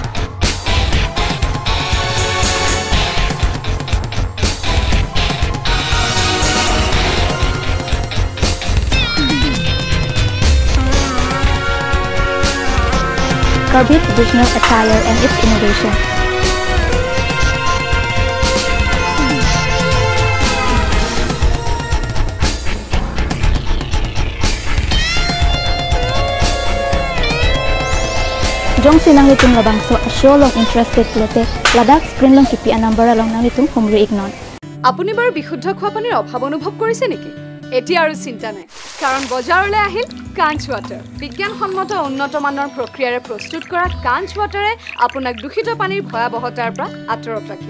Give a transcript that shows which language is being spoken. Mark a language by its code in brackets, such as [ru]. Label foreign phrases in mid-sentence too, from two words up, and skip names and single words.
[en] Karbi traditional attire and its innovation. [mjw] Jong sinang itong labangso show long interested lote ladak screen long kipi number along nang itong humri ignon. [as] আপুনি বাৰু বিশুদ্ধ খোৱা পানীৰ অভাৱ অনুভৱ কৰিছে নেকি এতিয়া আৰু চিন্তা নাই কাৰণ বজাৰলৈ আহিল কাঞ্জ ওয়াটাৰ বিজ্ঞানসন্মত উন্নত মানৰ প্ৰক্ৰিয়াৰে প্ৰস্তুত কৰা কাঞ্জ ওয়াটাৰে আপোনাক দূষিত পানীৰ ভয়াবহতাৰ পৰা আঁতৰত ৰাখিব